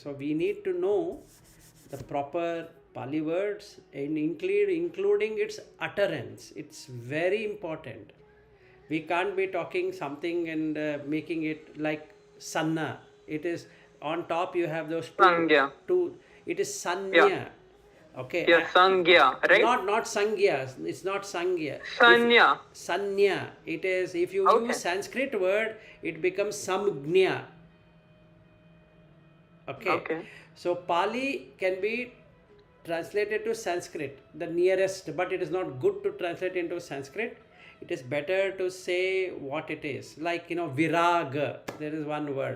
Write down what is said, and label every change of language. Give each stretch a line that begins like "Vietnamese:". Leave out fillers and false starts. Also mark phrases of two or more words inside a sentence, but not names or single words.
English: So we need to know the proper Pali words and including its utterance. It's very important. We can't be talking something and making it like sanna. It is on top, you have those two. It is sanya. Yeah. Okay. Yeah, sangya, right? Not sangya. It's not sangya. Sanya. Sanya. It is, if you use Sanskrit word, it becomes samgnya. Okay. So Pali can be translated to Sanskrit, the nearest, but it is not good to translate into Sanskrit. It is better to say what it is. Like, viraga, there is one word.